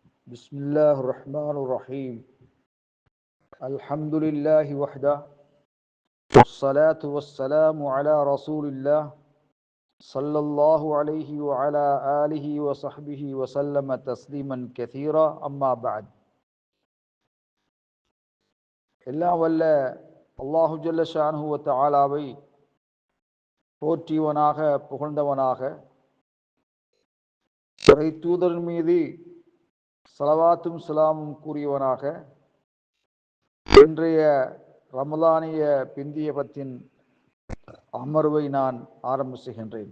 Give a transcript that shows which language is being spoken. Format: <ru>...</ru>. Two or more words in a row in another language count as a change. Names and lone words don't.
<ar>بسم الله الرحمن الرحيم الحمد لله وحده والصلاة والسلام على رسول الله صلى الله عليه وعلى آله وصحبه وسلم تسليما كثيرا أما بعد</ar> <ta>எல்லாம் வல்ல</ta> <ar>الله جل شأنه</ar> <ta>வ தஆலாவை போற்றியவனாக புகழ்ந்தவனாக இறை தூதரின் மீது ஸலவாத்தும் ஸலாமும் கூறியவனாக இன்றைய ரமலானிய பிந்திய பத்தின் அமர்வை நான் ஆரம்பிச்சுகின்றேன்.</ta>